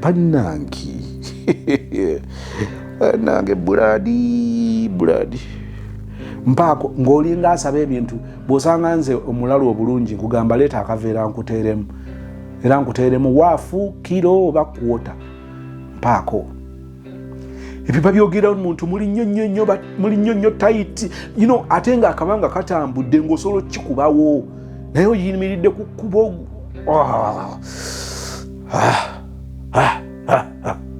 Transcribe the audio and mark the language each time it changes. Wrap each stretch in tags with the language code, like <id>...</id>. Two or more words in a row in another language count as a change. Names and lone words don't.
<lg>Bannange. Bannange, Brad, Brad. Mpaako, ng'olinga asaba ebintu, bw'osanga nze omulalu obulungi, nkugamba, "Leeta akaveera nkuteeremu." Era nkuteeremu waafu, kiro oba kwota. Mpaako. Ebyo babyogera omuntu muli nnyo nnyo nnyo ba-, muli nnyo nnyo tight.</lg> <en>You know,</en> <lg>ate ng'akabanga katambudde ng'osobola okkikubawo. Naye oyimiridde ku kkubo. Ah, ah, ah, ah.</lg>